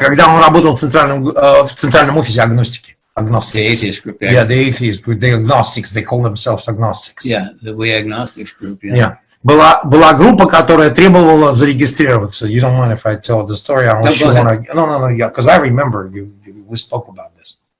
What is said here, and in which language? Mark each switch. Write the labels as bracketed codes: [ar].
[ru] Когда он работал в центральном офисе агностики. [en] Agnostics. The atheist group. Yeah, the atheists, the agnostics, they call themselves agnostics. Yeah, the We Agnostics group. Yeah. [ru] Была группа, которая требовала зарегистрироваться. [en] You don't mind if I tell the story? Unless you want to... No, yeah, because I remember we spoke about this.